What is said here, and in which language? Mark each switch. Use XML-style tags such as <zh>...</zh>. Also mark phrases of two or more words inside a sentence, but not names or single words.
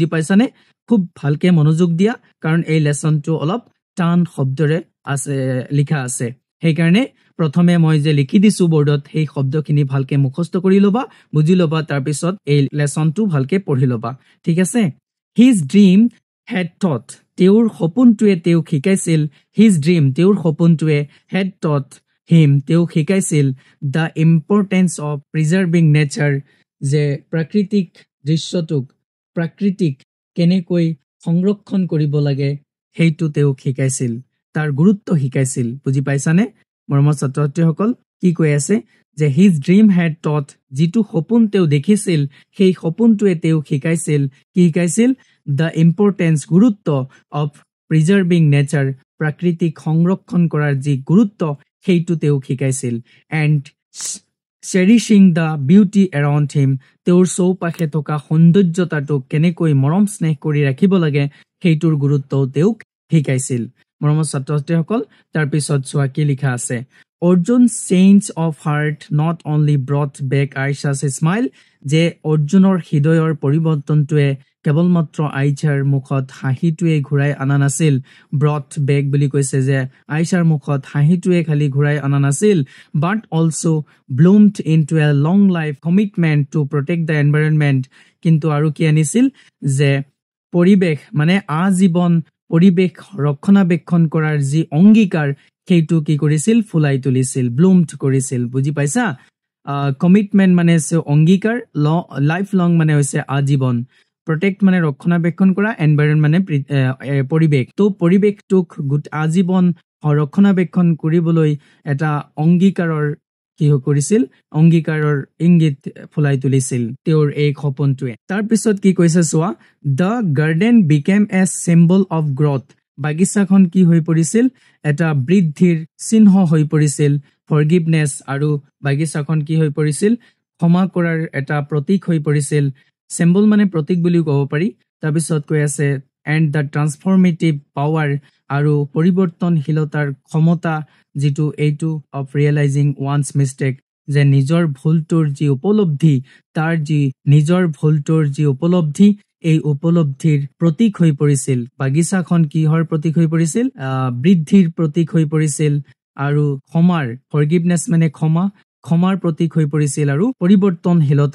<as>পাইছানে খুব ভালকে মনোযোগ দিয়া কাৰণ এই লেসনটো অলপ টান শব্দৰে আছে লিখা আছে সেইকাৰণে প্ৰথমে মই যে লিখি দিছো বৰ্ডত সেই শব্দখিনি ভালকে মুখস্থ কৰি লবা বুজি লবা তাৰ পিছত এই লেসনটো ভালকে পঢ়ি লবা ঠিক আছে</as> <en>his dream had taught</en> <as>তেওঁৰ সপোনটোৱে তেওঁ শিকাইছিল</as> <en>his dream</en> <as>তেওঁৰ সপোনটোৱে</as> <en>had taught him</en> <as>তেওঁ শিকাইছিল</as> <en>the importance of preserving nature</en> <as>যে প্ৰাকৃতিক দৃশ্যটোক প্ৰাকৃতিক কেনেকৈ সংৰক্ষণ কৰিব লাগে সেইটো তেওঁ শিকাইছিল তাৰ গুৰুত্ব শিকাইছিল বুজি পাইছানে মৰমৰ ছাত্ৰ-ছাত্ৰীসকল কি কৈ আছে যে</as> <en>his dream had taught</en> <as>যিটো সপোন তেওঁ দেখিছিল সেই সপোনটোৱে তেওঁ শিকাইছিল কি শিকাইছিল</as> <en>the importance</en> <as>গুৰুত্ব</as> <en>of preserving nature</en> <as>প্ৰাকৃতিক সংৰক্ষণ কৰাৰ যি গুৰুত্ব সেইটো তেওঁ শিকাইছিল and</as> <en>cherishing the beauty around him</en> <as>তেওঁৰ চৌপাশে থকা সৌন্দৰ্যতাটোক কেনেকৈ মৰম স্নেহ কৰি ৰাখিব লাগে সেইটোৰ গুৰুত্ব তেওঁক শিকাইছিল মৰমৰ ছাত্ৰ-ছাত্ৰীসকল তাৰ পিছত চোৱা কি লিখা আছে</as> <en>Arjun's change of heart not only brought back Aisha's smile</en> <as>যে অৰ্জুনৰ হৃদয়ৰ পৰিৱৰ্তনটোৱে কেৱল মাত্ৰ আইছাৰ মুখত হাঁহিটোৱে ঘূৰাই আনা নাছিল</as> <en>brought back</en> <as>বুলি কৈছে যে আইছাৰ মুখত হাঁহিটোৱে খালি ঘূৰাই আনা নাছিল</as> <en>but also bloomed into a long life commitment to protect the environment</en> <as>কিন্তু আৰু কি আনিছিল যে পৰিবেশ মানে আজীৱন পৰিবেশ ৰক্ষণাবেক্ষণ কৰাৰ যি অংগীকাৰ সেইটো কি কৰিছিল ফুলাই তুলিছিল ব্লুমড কৰিছিল বুজি পাইছা কমিটমেন্ট মানে অংগীকাৰ</as> <en>life long</en> <as>মানে হৈছে আজীৱন protect মানে ৰক্ষণাবেক্ষণ কৰা environment মানে পৰিবেশ তো পৰিবেশটোক আজীৱন ৰক্ষণাবেক্ষণ কৰিবলৈ এটা অংগীকাৰৰ কি কৰিছিল অংগীকাৰৰ ইংগিত ফুলাই তুলিছিল তেওঁৰ এই সপোনটোৱে তাৰ পিছত কি কৈছে চোৱা</as> <en>the garden became a symbol of growth</en> <as>বাগিচাখন কি হৈ পৰিছিল এটা বৃদ্ধিৰ চিহ্ন হৈ পৰিছিল forgiveness আৰু বাগিচাখন কি হৈ পৰিছিল ক্ষমা কৰাৰ এটা প্ৰতীক হৈ পৰিছিল symbol মানে প্ৰতীক বুলি ক'ব পাৰি তাৰ পিছত কৈ আছে</as> <en>and the transformative power</en> <as>আৰু পৰিৱৰ্তনশীলতাৰ ক্ষমতা যেটো এইটো</as> <en>of realizing one's mistake</en> <as>যে নিজৰ ভুলটোৰ যি উপলব্ধি তাৰ যি নিজৰ ভুলটোৰ যি উপলব্ধি এই উপলব্ধিৰ প্ৰতীক হৈ পৰিছিল বাগিচাখন কিহৰ প্ৰতীক হৈ পৰিছিল বৃদ্ধিৰ প্ৰতীক হৈ পৰিছিল আৰু ক্ষমাৰ forgiveness মানে ক্ষমাৰ প্ৰতীক হৈ পৰিছিল আৰু পৰিৱৰ্তনশীলতাৰ</as>